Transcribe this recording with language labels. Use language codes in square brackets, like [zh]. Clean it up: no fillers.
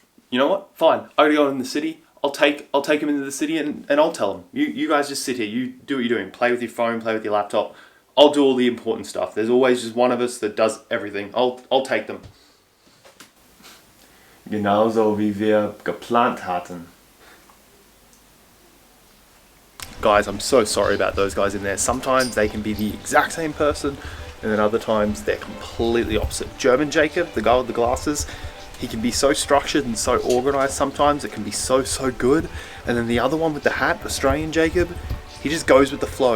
[en] You know what? Fine. I gotta go in the city. I'll take him into the city and I'll tell him. You guys just sit here. You do what you're doing. Play with your phone, play with your laptop. I'll do all the important stuff. There's always just one of us that does everything. I'll take them. [de] Genauso wie wir geplant hatten. [en] Guys, I'm so sorry about those guys in there. Sometimes they can be the exact same person, and then other times they're completely opposite. German Jacob, the guy with the glasses, he can be so structured and so organized sometimes. It can be so good. And then the other one with the hat, Australian Jacob, he just goes with the flow.